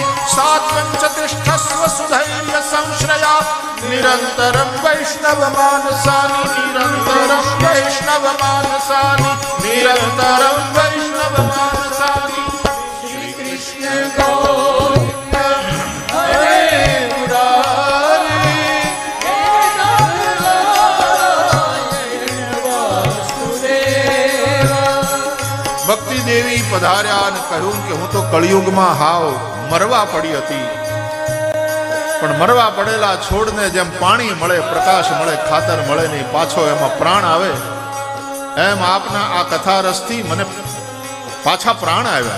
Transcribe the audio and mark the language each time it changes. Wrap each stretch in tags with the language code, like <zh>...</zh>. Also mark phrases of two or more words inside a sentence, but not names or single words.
<sa>सात्वञ्चतिष्ठस्व सुधैर्य संश्रया निरन्तरं वैष्णवमानसानि निरन्तरं वैष्णवमानसानि निरन्तरं वैष्णवमानसानि। श्री कृष्ण गोविंद हरे मुरारे, हे नाथ नारायण वासुदेवा।</sa> <gu>ભક્તિ દેવી પધાર્યા અને કહ્યું કે હું તો કળિયુગમાં હાવ મરવા પડી હતી, પણ મરવા પડેલા છોડને જેમ પાણી મળે, પ્રકાશ મળે, ખાતર મળે નહીં, પાછો એમાં પ્રાણ આવે, એમ આપના આ કથા રસથી મને પાછા પ્રાણ આવ્યા.</gu>